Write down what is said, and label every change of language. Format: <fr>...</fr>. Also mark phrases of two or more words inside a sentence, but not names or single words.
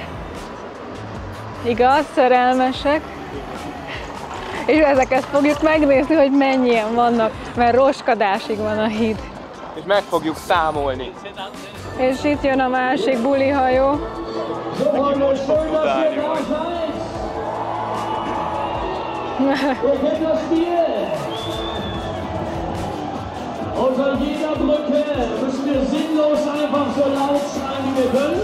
<hu>Igaz, szerelmesek. És ezeket fogjuk megnézni, hogy mennyien vannak, mert roskadásig van a híd. És meg fogjuk számolni. És itt jön a másik bulihajó. Aki most fog futálni majd.</hu> <de>Unter jeder Brücke müssen wir sinnlos einfach so laut schreien, wie wir können.</de>